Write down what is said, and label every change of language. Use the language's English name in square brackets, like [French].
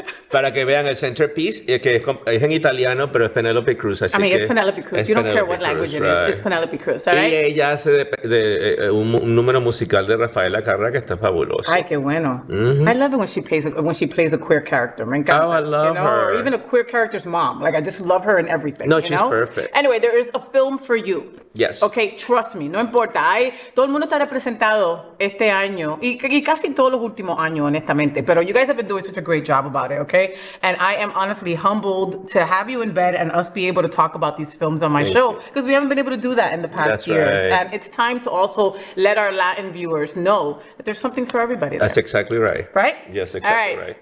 [Spanish] Para que vean el centerpiece, que es en italiano, pero es Penelope Cruz. Así [English] it's Penelope Cruz. You don't care what language it is. It's Penelope Cruz, all right? [Spanish] Y ella hace un número musical de Rafaela Carrà que está fabuloso. Ay, qué bueno. [English] I love it when she plays a queer character. [Spanish] Me encanta. [English] Oh, I love her. Or even a queer character's mom. Like, I just love her in everything. No, she's perfect. Anyway, there is a film for you. Yes. Okay, trust me, no importa. [Spanish] Todo el mundo está representado este año y casi todos los últimos años, honestamente. [English] Pero you guys have been doing such a great job about it, okay? And I am honestly humbled to have you in bed and us be able to talk about these films on my show because we haven't been able to do that in the past years. Right. And it's time to also let our Latin viewers know that there's something for everybody there. That's exactly right. Right? Yes, exactly right.